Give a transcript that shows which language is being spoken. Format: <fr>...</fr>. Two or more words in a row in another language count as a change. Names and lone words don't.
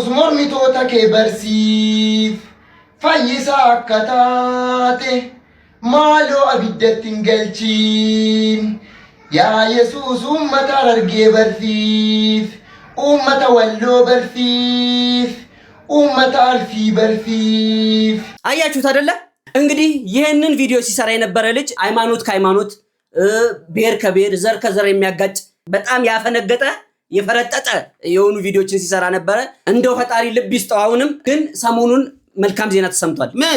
<om>mormitoota kee barsiif fayyisaa akka taate maaloo abiddatti hin galchiin yaa Yesus uummata Harargee barsiif uummata Walloo barsiif ኡመት አልፊ በልፊፍ</om> <am>አያችሁት አይደለ? እንግዲህ ይሄንን ቪዲዮ ሲሰራ የነበረ ልጅ ሃይማኖት ከሃይማኖት ብሔር ከብሔር ዘር ከዘር የሚያጋጭ በጣም ያፈነገጠ የፈረጠጠ የሆኑ ቪዲዮችን ሲሰራ ነበረ። እንደው ፈጣሪ ልብ ይስጠው። አሁንም ግን ሰሞኑን መልካም ዜና ተሰምቷል። ምን?</am>